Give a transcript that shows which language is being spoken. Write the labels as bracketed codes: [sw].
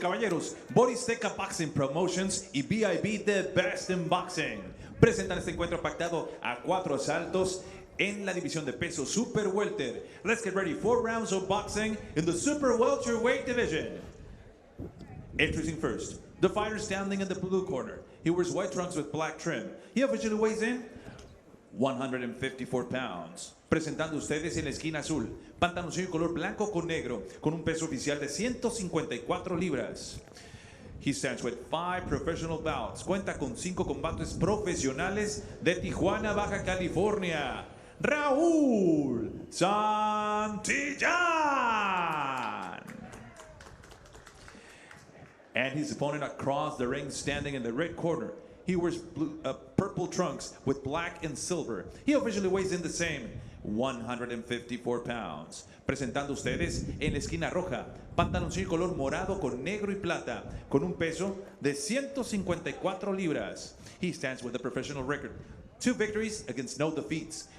[es] y caballeros, Boristeca Boxing Promotions y BIB The Best in Boxing presentan este encuentro pactado a 4 asaltos en la división de peso Super Welter. [en] Let's get ready. 4 rounds of boxing in the Super Welterweight division. Introducing first, the fighter standing in the blue corner. He wears white trunks with black trim. He officially weighs in 154 pounds. [es] Presentando ustedes en la esquina azul, pantaloncillo color blanco con negro, con un peso oficial de 154 libras. [en] He stands with 5 professional bouts. [es] Cuenta con 5 combates profesionales de Tijuana, Baja California. Raúl Santillan. [en] And his opponent across the ring, standing in the red corner. He wears purple trunks with black and silver. He officially weighs in the same, 154 pounds. [es] Presentando ustedes en la esquina roja, pantaloncillo color morado con negro y plata, con un peso de 154 libras. [en] He stands with a professional record. 2 victories against no defeats.